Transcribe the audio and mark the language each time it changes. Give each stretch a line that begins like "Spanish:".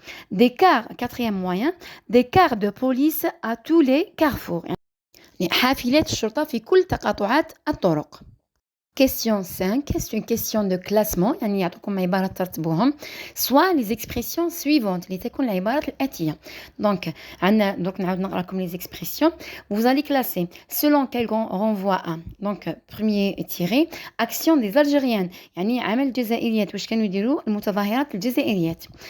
French: Des cars, quatrième moyen, des cars de police à tous les carrefours.
Arabic: حافلات الشرطة في كل تقاطعات الطرق.
French: Question 5, c'est une question de classement
Arabic: يعني يعطوكم عبارات ترتبوهم
French: soit les expressions suivantes
Arabic: اللي تكون العبارات الآتية
French: donc
Arabic: نعاود نقرا لكم
French: les expressions vous allez classer selon quel renvoie à donc premier tiré action des Algériennes
Arabic: يعني عمل الجزائريات واش كانوا يديروا المتظاهرات الجزائريات